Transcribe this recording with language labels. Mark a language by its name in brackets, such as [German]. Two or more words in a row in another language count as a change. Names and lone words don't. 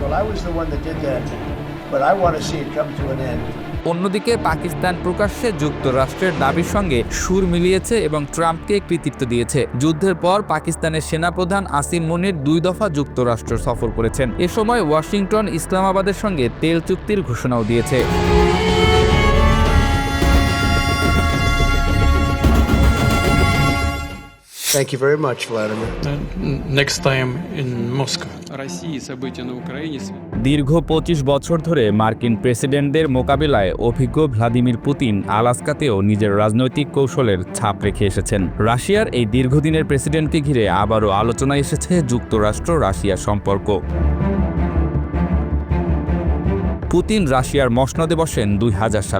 [Bangla] অন্যদিকে পাকিস্তান প্রকাশ্যে যুক্তরাষ্ট্রের দাবির সঙ্গে সুর মিলিয়েছে এবং ট্রাম্পকে কৃতিত্ব দিয়েছে। যুদ্ধের পর পাকিস্তানের সেনাপ্রধান আসিম মুনির 2 দফা যুক্তরাষ্ট্র সফর করেছেন। এ সময় ওয়াশিংটন ইসলামাবাদের সঙ্গে তেল চুক্তির ঘোষণাও দিয়েছে। [English] Thank you very much, Vladimir. Next time in Moscow. [Russian] России события на Украине. [Bangla] দীর্ঘ 25 বছর ধরে মার্কিন প্রেসিডেন্টদের মোকাবিলায় অভিজ্ঞ ভ্লাদিমির পুতিন আলাস্কাতেও নিজের রাজনৈতিক কৌশলের ছাপ রেখে এসেছেন। রাশিয়ার এই দীর্ঘদিনের প্রেসিডেন্টকে ঘিরে আবারও আলোচনায় এসেছে যুক্তরাষ্ট্র রাশিয়া সম্পর্ক। পুতিন রাশিয়ার মসনদে বসেন 2000 সালে।